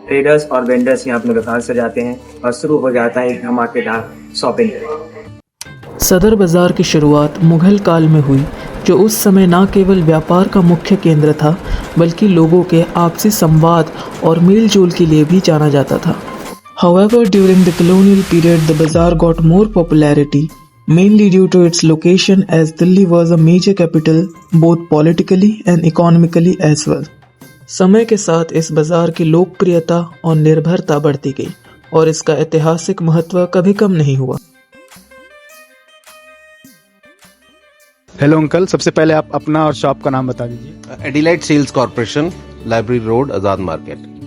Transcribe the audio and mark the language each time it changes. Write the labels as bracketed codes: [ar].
[hi] Traders और vendors यहाँ अपने दुकान सजाते हैं और शुरू हो जाता है एक धमाकेदार शॉपिंग। सदर बाजार की शुरुआत मुगल काल में हुई, जो उस समय न केवल व्यापार का मुख्य केंद्र था बल्कि लोगों के आपसी संवाद और मेल जोल के लिए भी जाना जाता था। [en] However, during the colonial period, the bazaar got more popularity, mainly due to its location as Delhi was a major capital both politically and economically as well. [hi] समय के साथ इस बाजार की लोकप्रियता और निर्भरता बढ़ती गई और इसका ऐतिहासिक महत्व कभी कम नहीं हुआ। हेलो अंकल, सबसे पहले आप अपना और शॉप का नाम बता दीजिए। एडिलाइट सेल्स कॉर्पोरेशन, लाइब्रेरी रोड, आजाद मार्केट।